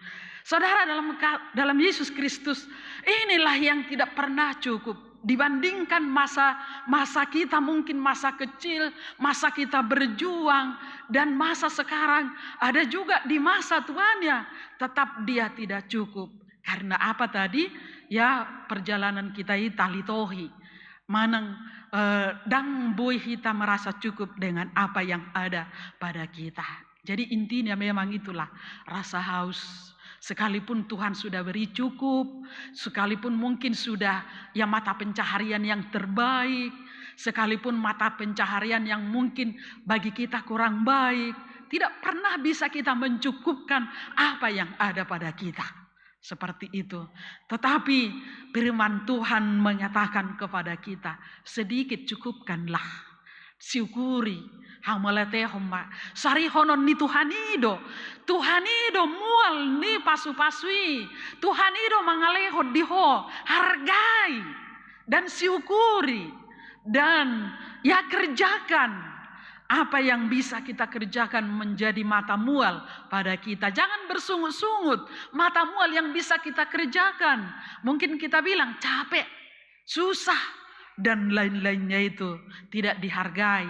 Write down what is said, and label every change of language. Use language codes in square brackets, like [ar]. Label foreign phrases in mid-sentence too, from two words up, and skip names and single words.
[id] Saudara, dalam Yesus Kristus, inilah yang tidak pernah cukup. Dibandingkan masa kita, mungkin masa kecil, masa kita berjuang, dan masa sekarang, ada juga di masa tuannya, tetap dia tidak cukup. Karena apa tadi? Ya, perjalanan kita talitohi. [bbc] Manang dang boy [id] kita merasa cukup dengan apa yang ada pada kita. Jadi intinya memang itulah rasa haus. Sekalipun Tuhan sudah beri cukup, sekalipun mungkin sudah ya mata pencaharian yang terbaik, sekalipun mata pencaharian yang mungkin bagi kita kurang baik, tidak pernah bisa kita mencukupkan apa yang ada pada kita. Seperti itu. Tetapi firman Tuhan menyatakan kepada kita, sedikit cukupkanlah. Syukuri. [bbc] Hamalete homba. Sari honon ni Tuhan ido mual ni pasu-pasui. Tuhan ido mangaleho diho. [id] Hargai. Dan syukuri. Dan ya kerjakan. Apa yang bisa kita kerjakan menjadi [bbc] mata mual [id] pada kita. Jangan bersungut-sungut. [bbc] Mata mual [id] yang bisa kita kerjakan. Mungkin kita bilang capek, susah, dan lain-lainnya itu tidak dihargai.